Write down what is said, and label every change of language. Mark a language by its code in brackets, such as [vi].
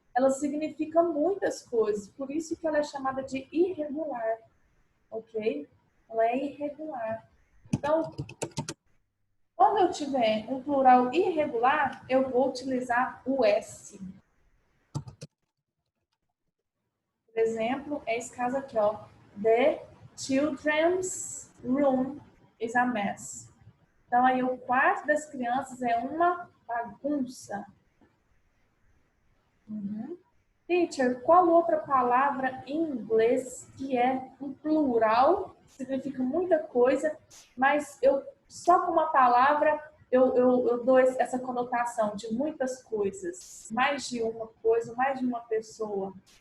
[pt] Ela significa muitas coisas. Por isso que ela é chamada de irregular. Ok? Ela é irregular. Então, quando eu tiver um plural irregular, eu vou utilizar o S. Por exemplo, é esse caso aqui, ó. [en] The children's room is a mess. [pt] Então, aí o quarto das crianças é uma bagunça. Teacher, qual outra palavra em inglês que é um plural, significa muita coisa, mas eu só com uma palavra eu dou essa conotação de muitas coisas, mais de uma coisa, mais de uma pessoa.